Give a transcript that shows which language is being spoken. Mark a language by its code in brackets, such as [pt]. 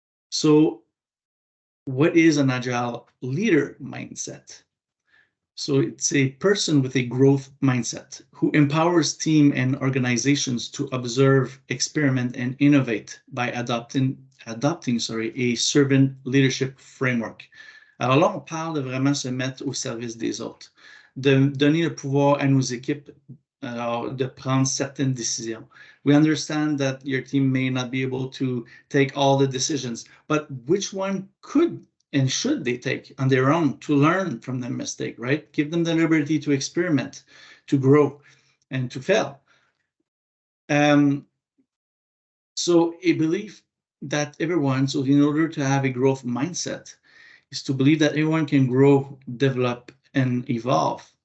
[en] So, what is an agile leader mindset? So it's a person with a growth mindset who empowers team and organizations to observe, experiment, and innovate by adopting a servant leadership framework. [fr] Alors là, on parle de vraiment se mettre au service des autres, de donner le pouvoir à nos équipes, alors de prendre certaines décisions. [en] We understand that your team may not be able to take all the decisions, but which one could and should they take on their own to learn from their mistake, right? Give them the liberty to experiment, to grow, and to fail. So a belief that everyone, so in order to have a growth mindset, is to believe that everyone can grow, develop, and evolve.